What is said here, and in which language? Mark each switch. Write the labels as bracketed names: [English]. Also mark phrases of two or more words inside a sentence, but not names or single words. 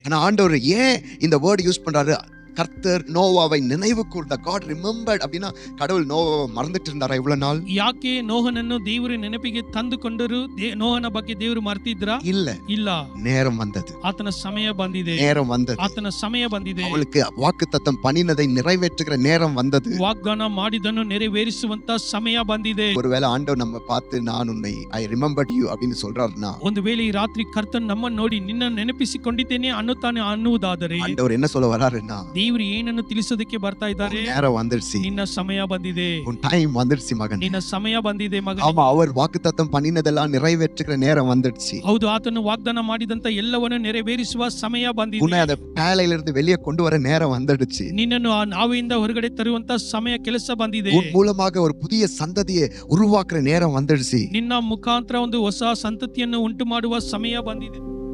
[Tamil] ஆனா ஆண்டவர் ஏன் இந்த [English] word use [Tamil] பண்றாரு? கர்த்தர் நோவாவை நினைவு கூர்ந்த. [English] God remembered [Tamil] அப்படின்னா கடவுள் நோவாவை மறந்துட்டு இருந்தாரா இவ்வளவு நாள்? [Kannada] ಯಾಕೆ ನೋಹನನ್ನು ದೇವರು ನೆನಪಿಗೆ ತಂದುಕೊಂಡರು? ನೋಹನ ಬಗ್ಗೆ ದೇವರು ಮರ್ತಿದ್ರಾ? ಇಲ್ಲ. [Tamil] நேரம் வந்தது. [Kannada] ಆತನ ಸಮಯ ಬಂದಿದೆ. [Tamil] நேரம் வந்தது. [Kannada] ಆತನ ಸಮಯ ಬಂದಿದೆ. [Tamil] அவளுக்கு வாக்குத்தத்தம் பண்ணினதை நிறைவேற்றுகிற நேரம் வந்தது. [Kannada] ವಾಗ್ದಾನ ಮಾಡಿದನ್ನು ನೆರವೇರಿಸುವಂತ ಸಮಯ ಬಂದಿದೆ. [Tamil] ஒருவேளை ஆண்டவர் நம்ம பார்த்து நான் உன்னை [English] I remembered you [Tamil] அப்படின்னு சொல்றாருன்னா, [Kannada] ಒಂದು ವೇಳೆ ಈ ರಾತ್ರಿ ಕರ್ತನ್ ನಮ್ಮನ್ನು ನೋಡಿ ನಿನ್ನ ನೆನಪಿಸಿಕೊಂಡಿದ್ದೇನೆ ಅನ್ನುವುದಾದರೆ [Tamil] ஆண்டவர் என்ன சொல்ல வராருன்னா, [Kannada] ದೇವರು ಏನನ್ನು ತಿಳಿಸೋದಕ್ಕೆ ಬರ್ತಾ ಇದ್ದಾರೆ? [Tamil] நேரம் வந்துருச்சு. [Kannada] ನಿನ್ನ ಸಮಯ ಬಂದಿದೆ. [Tamil] உன் டைம் வந்துருச்சு மகன். [Kannada] ನಿನ್ನ ಸಮಯ ಬಂದಿದೆ ಮಗನೇ. [Tamil] ஆமா, அவர் வாக்குத்தத்தம் பண்ணினதெல்லாம் நிறைவேற்றுகிற நேரம் வந்துருச்சு. [Kannada] ಹೌದು, ಆತನು ವಾಗ್ದಾನ ಮಾಡಿದಂತ ಎಲ್ಲವನ್ನು ನೆರವೇರಿಸುವ ಸಮಯ ಬಂದಿದೆ. [Tamil] உன்னை அந்த பேழையில இருந்து வெளியே கொண்டு வர நேரம் வந்துடுச்சு. [Kannada] ನಿನ್ನನ್ನು ಆ ನಾವೆಯಿಂದ ಹೊರಗಡೆ ತರುವಂತ ಸಮಯ ಕೆಲಸ ಬಂದಿದೆ. [Tamil] உன் மூலமாக ஒரு புதிய சந்ததியை உருவாக்குற நேரம் வந்துடுச்சு. [Kannada] ನಿನ್ನ ಮುಖಾಂತರ ಒಂದು ಹೊಸ ಸಂತತಿಯನ್ನು ಉಂಟು ಮಾಡುವ ಸಮಯ ಬಂದಿದೆ.